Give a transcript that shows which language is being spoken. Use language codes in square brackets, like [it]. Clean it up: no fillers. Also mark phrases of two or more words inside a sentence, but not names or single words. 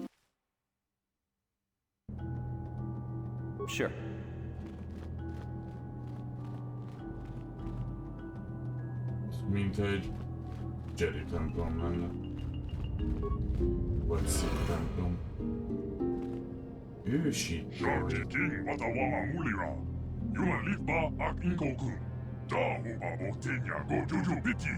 [hu] Sure. Mint egy Jedi templom lenne. Vagy Sith templom. Ősi. Shari King Watawama Mulira. Yuan Litba Ak Inkokun. Da Huba Botenya Go Juju Biti.